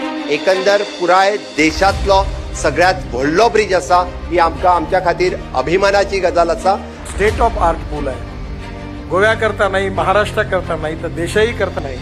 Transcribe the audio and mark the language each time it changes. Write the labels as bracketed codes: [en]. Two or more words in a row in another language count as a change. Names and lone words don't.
[kok] एकंदर पुराय देशातलो सगळ्यात व्हडलो ब्रिज असा ही आमच्या खातीर अभिमानाची गजाल असा। [en] state of art [mr] पूल आहे, गोव्या करता नाही, महाराष्ट्र करता नाही, तर देशही करता नाही।